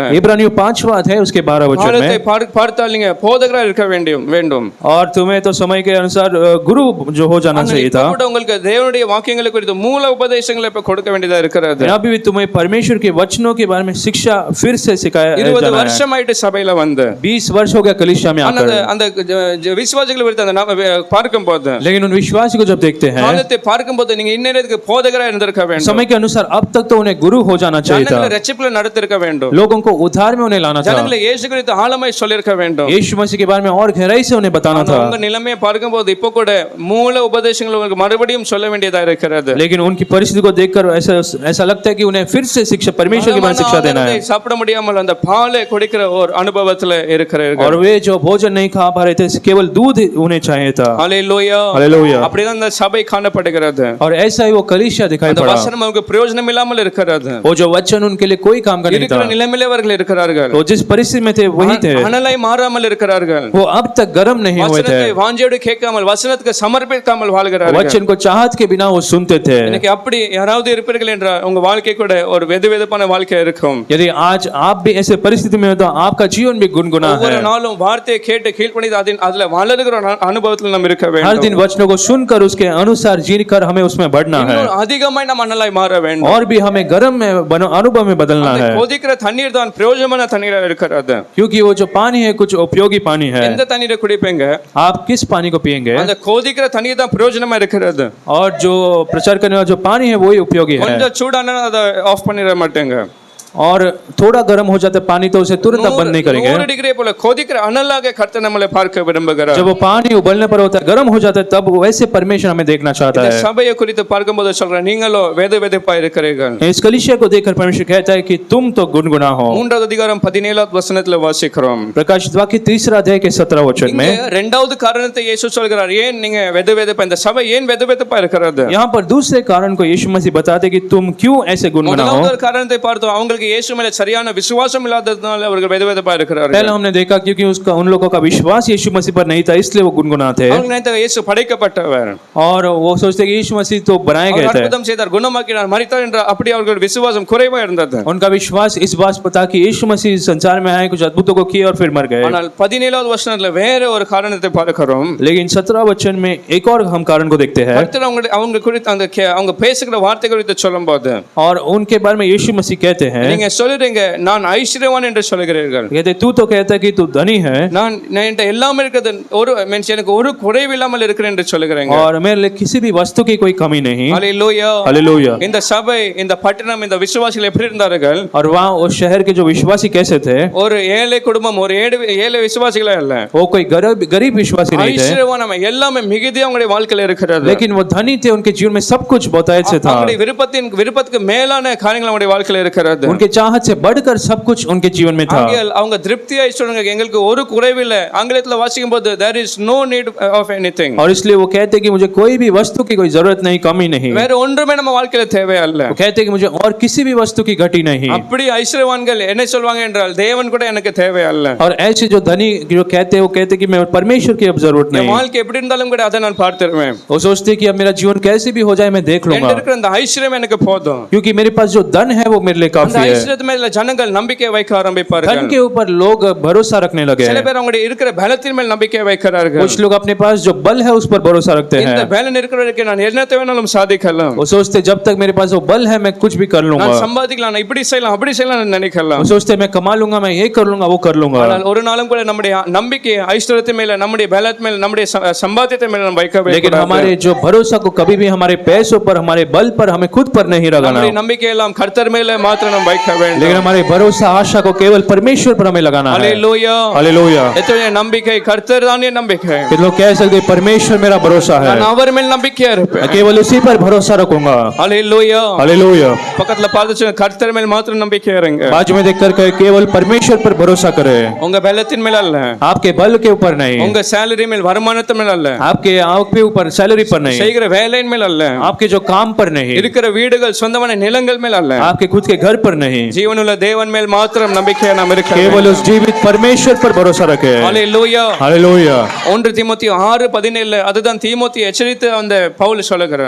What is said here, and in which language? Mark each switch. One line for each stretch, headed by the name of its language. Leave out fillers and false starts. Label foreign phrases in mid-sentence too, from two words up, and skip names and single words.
Hindi: इब्रानियों 5वां अध्याय उसके 12 वचन में,
Tamil: பார்த்தால் நீங்க போதகரா இருக்க வேண்டும்.
Hindi: और तुम्हें तो समय के अनुसार गुरु जो हो जाना चाहिए था।
Tamil: கூட உங்களுக்கு தேவனுடைய வாக்கியங்களை குறித்து மூல உபதேசங்களை இப்ப கொடுக்க வேண்டியதா இருக்கிறது.
Hindi: अभी भी तुम्हें परमेश्वर के वचनों के बारे में शिक्षा फिर से सिखाया 20 जाना है।
Tamil: வருஷம் ஆயிட்டு சபையில வந்து
Hindi: 20 वर्ष हो गया कलीसिया में आकर,
Tamil: அந்த விசுவாசிகளை குறித்து அந்த பார்க்கும்போது,
Hindi: लेकिन उन विश्वासी को जब देखते हैं
Tamil: காலத்தை பார்க்கும்போது நீங்க இன்னேறதுக்கு போதகரா இருந்திருக்க வேண்டும்.
Hindi: समय के अनुसार अब तक तो उन्हें गुरु हो जाना चाहिए था।
Tamil: ஜனங்களை ரட்சிப்புல நடத்திருக்க வேண்டும்.
Hindi: लोगों को उद्धार में उन्हें लाना था।
Tamil: ஜனங்களை இயேசு குறித்து ஆழமாய் சொல்லிருக்க வேண்டும்.
Hindi: यीशु मसीह के बारे में और गहराई से उन्हें बताना था।
Tamil: உங்க நிலைமையை பார்க்கும்போது இப்போ கூட மூல உபதேசங்களை உங்களுக்கு மறுபடியும் சொல்ல வேண்டியதா இருக்கிறது.
Hindi: लेकिन उनकी परिस्थिति को देखकर ऐसा लगता है कि उन्हें फिर से शिक्षा परमेश्वर के बारे में शिक्षा देना है।
Tamil: சாப்பிட முடியாமல் அந்த பாலை குடிக்கிற ஒரு அனுபவத்துல இருக்கிறார்கள்.
Hindi: और वे जो भोजन नहीं खा पा रहे थे केवल दूध उन्हें चाहिए था। हालेलुया. हालेलुया।
Tamil: அப்படிதான் அந்த சபை காணப்படுகிறது
Hindi: और ऐसा ही वो कलीसिया दिखाई
Tamil: அந்த
Hindi: पड़ा।
Tamil: வசனம் அவங்களுக்கு பிரயோஜனம் இல்லாமல் இருக்கிறது
Hindi: वो जो वचन उनके लिए कोई काम का नहीं
Tamil: இருக்கிற
Hindi: था।
Tamil: நிலைமையிலே அவர்கள் இருக்கிறார்கள்
Hindi: वो जिस परिस्थिति में थे वही थे।
Tamil: அனலாய் மாறாமல் இருக்கிறார்கள்
Hindi: वो अब तक गर्म नहीं हुए थे।
Tamil: வசனத்தை வாஞ்சையோடு கேட்காமல் வசனத்துக்கு சமர்ப்பிக்காமல் வாழ்கிறார்கள்
Hindi: वचन को चाहत के बिना वो सुनते थे।
Tamil: இன்னைக்கு அப்படி யாராவது இருப்பீர்கள் என்றால் உங்க வாழ்க்கை கூட ஒரு வெதுவெதுப்பான வாழ்க்கை இருக்கும்
Hindi: यदि आज आप भी ऐसे परिस्थिति में हो तो आपका जीवन भी गुनगुना है।
Tamil: ஒவ்வொரு நாளும் வார்த்தையை கேட்டு கீழ்ப்படிந்து அதுல வளருகிற அனுபவத்தில் நாம் இருக்க
Hindi: हर
Tamil: வேண்டும்
Hindi: दिन वचनों को सुनकर उसके अनुसार जीकर हमें उसमें बढ़ना है
Tamil: இன்னும் அதிகமாய் நாம் அனலாய் மாற வேண்டும்
Hindi: और भी हमें गर्म में अनुभव में बदलना है।
Tamil: கொதிக்கிற தண்ணீர் தான் பிரயோஜனமான தண்ணீரா இருக்கிறது
Hindi: क्योंकि वो जो पानी है कुछ उपयोगी पानी है।
Tamil: எந்த தண்ணீரை குடிப்பீங்க
Hindi: आप किस पानी को पिएंगे?
Tamil: அந்த கொதிக்கிற தண்ணீர் தான் பிரயோஜனமா இருக்கிறது
Hindi: और जो प्रचार करने वाला जो पानी है वही उपयोगी है।
Tamil: கொஞ்சம் சூடானா அதை ஆஃப் பண்ணிட மாட்டேங்க
Hindi: और थोड़ा गर्म हो जाता है पानी तो उसे तुरंत आप बंद नहीं करेंगे।
Tamil: 100 डिग्री போல கொதிக்கிற அனலாக கர்த்தர் நம்மளை பார்க்க விரும்புகிறார்
Hindi: जब वो पानी उबलने पर होता है गर्म हो जाता है तब वैसे परमेश्वर हमें देखना चाहता
Tamil: இந்த
Hindi: है।
Tamil: சபையை குறித்து பார்க்கும்போது சொல்றேன் நீங்களோ வெதுவெதுப்பா இருக்கிறீர்கள்
Hindi: इस कलीसिया को देखकर परमेश्वर कहता है कि तुम तो गुनगुना हो।
Tamil: 3வது அதிகாரம் 17வது வசனத்துல வாசிக்கிறோம்
Hindi: प्रकाशित वाक्य 3 अध्याय के 17 वचन
Tamil: இங்க
Hindi: में
Tamil: இரண்டாவது காரணத்தை இயேசு சொல்கிறார் ஏன் நீங்க வெதுவெதுப்பா இந்த சபை ஏன் வெதுவெதுப்பா இருக்கிறது
Hindi: यहाँ पर दूसरे कारण को यीशु मसीह बताते कि तुम क्यों ऐसे गुनगुना हो।
Tamil: முதலாவது காரணத்தை பார்த்தோம் அவங்களுக்கு இயேசு மேல சரியான விசுவாசம் இல்லாததனால அவர்கள் வெதுவெதுப்பா இருக்கிறார்கள்
Hindi: पहले हमने देखा क्योंकि उसका उन लोगों का विश्वास यीशु मसीह पर नहीं था इसलिए वो गुनगुना थे।
Tamil: அவங்க நினைத்தாங்க இயேசு படைக்கப்பட்டவர்
Hindi: और वो सोचते कि यीशु मसीह तो बनाए
Tamil: அவர்
Hindi: गए थे।
Tamil: அற்புதம் செய்தார் குணமாக்கினார் மரித்தார் என்ற அப்படி அவர்கள் விசுவாசம் குறைவா இருந்தது
Hindi: उनका विश्वास इस बात पर था कि यीशु मसीह संसार में आए कुछ अद्भुतों को किए और फिर मर गए।
Tamil: ஆனால் 17வது வசனத்துல வேற ஒரு காரணத்தை பார்க்கிறோம்
Hindi: लेकिन 17 वचन में एक और हम कारण को देखते हैं
Tamil: கர்த்தர் அவங்க குறித்து அந்த அவங்க பேசுகிற வார்த்தை குறித்து சொல்லும்போது
Hindi: और उनके बारे में यीशु मसीह कहते हैं
Tamil: நீங்க சொல்றீங்க நான் ஐஸ்வர்யவான் என்று சொல்கிறீர்கள்
Hindi: कहते तू तो कहता है कि तू धनी है
Tamil: நான் என்கிட்ட எல்லாமே இருக்குது ஒரு மீன்ஸ் எனக்கு ஒரு குறைவு இல்லாமல் இருக்கிறேன் என்று சொல்கிறீங்க
Hindi: और मेरे लिए किसी भी वस्तु की कोई कमी नहीं।
Tamil: ஹalleluya
Hindi: हालेलुया।
Tamil: இந்த சபை இந்த பட்டணம் இந்த விசுவாசிகள் எப்படி இருந்தார்கள்
Hindi: और वहाँ उस शहर के जो विश्वासी कैसे थे?
Tamil: ஒரு ஏழை குடும்பம் ஒரு ஏழை விசுவாசிகளே அல்ல
Hindi: वो कोई गरीब विश्वासी नहीं थे
Tamil: ஐஸ்வர்யவான் எல்லாமே மிகுதி அவங்களுடைய வாழ்க்கையில இருக்கிறது
Hindi: लेकिन वो धनी थे। उनके जीवन में सब कुछ बहुत अच्छे था।
Tamil: அவங்களுடைய விருப்பத்துக்கு மேலான காரியங்கள் அவங்களுடைய வாழ்க்கையில இருக்கிறது
Hindi: उनके चाहत से बढ़कर सब कुछ उनके जीवन में था।
Tamil: அவங்க திருப்தியாய் சொல்றாங்க எங்களுக்கு ஒரு குறைவு இல்ல ஆங்கிலத்துல வாசிக்கும் போது
English: there is no need of anything
Hindi: और इसलिए वो कहते हैं कि मुझे कोई भी वस्तु की कोई जरूरत नहीं कमी नहीं।
Tamil: வேற ஒன்றுமே நம்ம வாழ்க்கையில தேவை அல்ல
Hindi: वो कहते हैं कि मुझे और किसी भी वस्तु की घटी नहीं।
Tamil: அப்படி ஐஸ்வர்யவான்கள் என்ன சொல்வாங்க என்றால் தேவன் கூட எனக்கு தேவை அல்ல
Hindi: और ऐसे जो धनी जो कहते हैं वो कहते हैं कि मैं परमेश्वर की अब जरूरत
Tamil: என்
Hindi: नहीं।
Tamil: வாழ்க்கை எப்படி இருந்தாலும் கூட அதை நான் பார்த்துருவேன்
Hindi: वो सोचते हैं कि अब मेरा जीवन कैसे भी हो जाए मैं देख लूंगा
Tamil: என்கிட்ட இருக்கிற அந்த ஐஸ்வர்யம் எனக்கு போதும்
Hindi: क्योंकि मेरे पास जो धन है वो मेरे लिए
Tamil: அந்த
Hindi: काफी है।
Tamil: ஐஸ்வர்யத்து மேல ஜனங்கள் நம்பிக்கை வைக்க ஆரம்பிப்பார்கள்
Hindi: धन के ऊपर लोग भरोसा रखने लगे
Tamil: சில
Hindi: हैं।
Tamil: பேர் அவங்களுடைய இருக்கிற பலத்தின் மேல் நம்பிக்கை வைக்கிறார்கள்
Hindi: कुछ लोग अपने पास जो बल है उस पर भरोसा रखते
Tamil: இந்த
Hindi: हैं।
Tamil: பலன் இருக்கிற வரைக்கும் நான் என்னத்தை வேணாலும் சாதிக்கலாம்
Hindi: वो सोचते हैं जब तक मेरे पास वो बल है मैं कुछ भी कर लूंगा।
Tamil: நான் சம்பாதிக்கலாம் நான் இப்படி செய்யலாம் அப்படி செய்யலாம் நினைக்கலாம்
Hindi: वो सोचते हैं मैं कमा लूंगा मैं ये कर लूंगा वो कर लूंगा।
Tamil: ஆனால் ஒரு நாளும் கூட நம்முடைய நம்பிக்கை ஐஸ்வர்யத்தின் மேல நம்முடைய பலத்தின் மேல நம்முடைய சம்பாத்தியத்தின் மேல நம்ம வைக்கவே
Hindi: लेकिन
Tamil: கூடாது.
Hindi: हमारे जो भरोसा को कभी भी हमारे पैसों पर हमारे बल पर हमें खुद पर नहीं लगाना।
Tamil: நம்முடைய நம்பிக்கை எல்லாம் கர்த்தர் மேல மாத்திரம் நம்ம வைக்க வேண்டும்
Hindi: लेकिन हमारे भरोसा आशा को केवल परमेश्वर पर हमें लगाना है।
Tamil: ஹalleluya
Hindi: हालेलुया।
Tamil: எத்தனை நம்பிக்கை கர்த்தர் தான் என் நம்பிக்கை
Hindi: कि लोग कह सकते हैं, परमेश्वर मेरा भरोसा है
Tamil: நான் அவர் மேல் நம்பிக்கையா இருப்பேன்
Hindi: मैं केवल उसी पर भरोसा रखूंगा।
Tamil: ஹalleluya
Hindi: हालेलुया।
Tamil: பக்கத்துல பார்த்து கர்த்தர் மேல் மாத்திரம் நம்பிக்கை இருங்க
Hindi: बाजू में देखकर कहे केवल परमेश्वर पर भरोसा करे
Tamil: உங்க பலத்தின் மேல அல்ல
Hindi: आपके बल के ऊपर नहीं
Tamil: உங்க salary மேல் வருமானத்தின் மேல் அல்ல
Hindi: आपके ऊपर सैलरी पर नहीं
Tamil: செய்கிற வேலையின் மேல் அல்ல
Hindi: आपके जो काम पर नहीं
Tamil: இருக்கிற வீடுகள் சொந்தமான நிலங்கள் மேல் அல்ல
Hindi: आपके खुद के घर पर नहीं
Tamil: ஜீவனுள்ள தேவன் மேல் மாத்திரம் நம்பிக்கையா நாம் இருக்க
Hindi: केवल उस जीवित परमेश्वर पर भरोसा रखे।
Tamil: ஹalleluya
Hindi: हालेलुया।
Tamil: 1 தீமோத்தேயு 6:17 அதுதான் தீமோத்தேயு எச்சரித்து அந்த பவுல் சொல்லுகிறார்